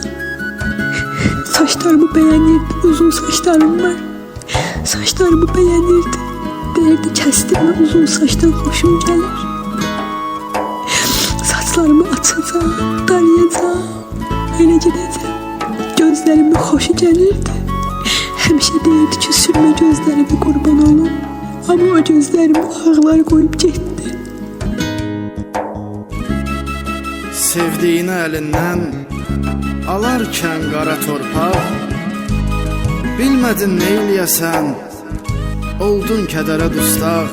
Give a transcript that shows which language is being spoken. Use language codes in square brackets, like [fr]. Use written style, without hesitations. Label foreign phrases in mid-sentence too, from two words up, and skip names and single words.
[tr] Saçlarımı beğenirdi, uzun saçlarım var. Saçlarımı beğenirdi. Derdi kestirme uzun saçtan hoşum gelir. Saçlarımı açacağım, darayacağım, öyle gideceğim. Gözlerime hoşu gelirdi. [az] Həmişə deyirdi ki, sürmə gözlərimi qurban olum. Ama o gözlərimi ağlar koyup getdi. Sevdiğini elinden alarken qara torpaq, bilmədin neyləyəsən, oldun kədərə dustaq.